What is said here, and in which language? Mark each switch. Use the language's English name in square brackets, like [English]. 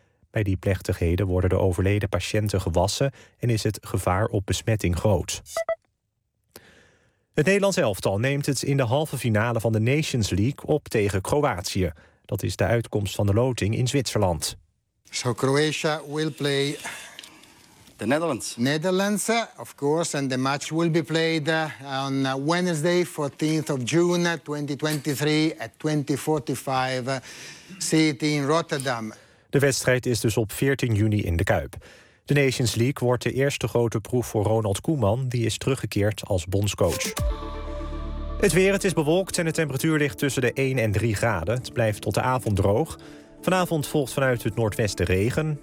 [Dutch] Bij die plechtigheden worden de overleden patiënten gewassen en is het gevaar op besmetting groot. Het Nederlands elftal neemt het in de halve finale van de Nations League op tegen Kroatië. Dat is de uitkomst van de loting in Zwitserland. [English] So Croatia will play the Netherlands. Netherlands, of course, and the match will be played on Wednesday, 14th of June 2023 at 20:45 CET in Rotterdam. [Dutch] De wedstrijd is dus op 14 juni in de Kuip. De Nations League wordt de eerste grote proef voor Ronald Koeman, die is teruggekeerd als bondscoach. Het weer, het is bewolkt en de temperatuur ligt tussen de 1 en 3 graden. Het blijft tot de avond droog. Vanavond volgt vanuit het noordwesten regen.